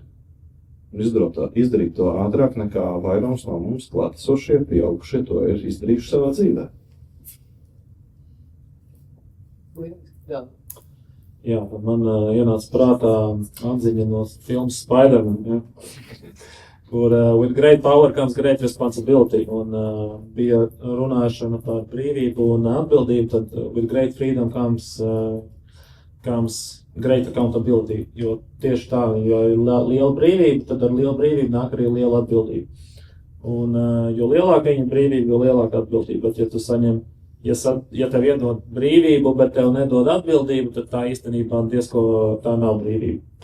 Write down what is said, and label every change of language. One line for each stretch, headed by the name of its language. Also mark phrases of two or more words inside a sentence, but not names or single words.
Latvian: Un izdarīt to ātrāk nekā vairums no mums klātesošie, pieaugušie to ir izdarījuši savā dzīvē. Jā, man ienāca prātā atziņa no filmas Spider-Man, ja?
English: Kur with great power comes great responsibility,
Latvian: un bija runāšana par brīvību un atbildību, tad
English: with great freedom comes great accountability,
Latvian: jo tieši tā, jo ir liela brīvība, tad ar lielu brīvību nāk arī liela atbildība. Un jo lielāka viņa brīvība, jo lielāka atbildība, bet ja tu saņem, ja tev iedod brīvību, bet tev nedod atbildību, tad tā īstenībā diezko tā nav brīvība.